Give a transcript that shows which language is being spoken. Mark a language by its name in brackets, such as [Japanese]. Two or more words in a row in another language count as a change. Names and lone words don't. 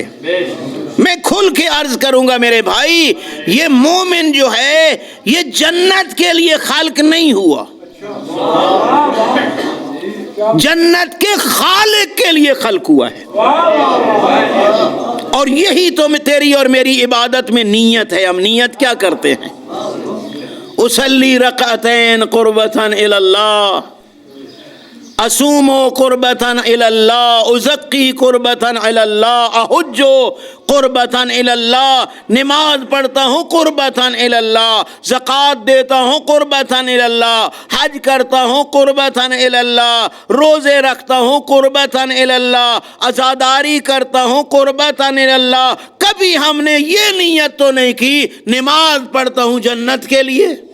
[Urdu] میں کھل کے عرض کروں گا میرے بھائی، یہ مومن جو ہے یہ جنت کے لیے خلق نہیں ہوا، جنت کے خالق کے لیے خلق ہوا ہے۔ اور یہی تو تیری اور میری عبادت میں نیت ہے۔ ہم نیت کیا کرتے ہیں؟ [Arabic] اصلی رکعتین قربتاً الی اللہ، أصوم قربةً إلى الله، أزكي قربةً إلى الله، أحج قربةً إلى الله, [Urdu] نماز پڑھتا ہوں [Arabic] قربةً إلى الله, [Urdu] زکات دیتا ہوں [Arabic] قربةً إلى الله, [Urdu] حج کرتا ہوں [Arabic] قربةً إلى الله, [Urdu] روزے رکھتا ہوں [Arabic] قربةً إلى الله, [Urdu] عزاداری کرتا ہوں [Arabic] قربةً إلى الله. [Urdu] کبھی ہم نے یہ نیت تو نہیں کی نماز پڑھتا ہوں جنت کے لیے.